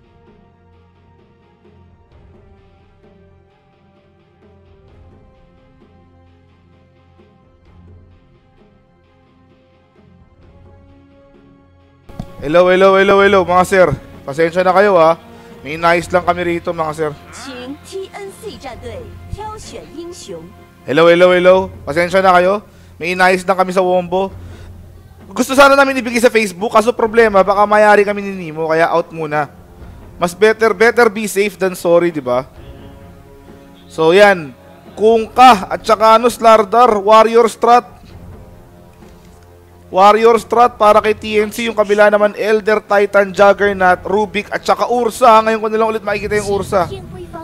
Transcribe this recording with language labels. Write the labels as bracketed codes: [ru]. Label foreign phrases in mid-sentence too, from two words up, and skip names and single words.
[tl] Hello, mga sir. Pasensya na kayo ha. May nice lang kami rito, mga sir. [zh] 请 TNC 战队挑选英雄。 [tl] Hello. Pasensya na kayo. May nice lang kami sa Wombo. Gusto sana namin ibigay sa Facebook, kaso problema, baka mayari kami ni Nemo, kaya out muna. [en] Mas better be safe than sorry, [tl] di ba? So yan. Kung ka at saka Slardar, Warrior Strat para kay TNC, yung kabila naman Elder Titan, Juggernaut, Rubik at saka Ursa. Ngayon ko na lang ulit makikita yung Ursa. [zh] 天辉方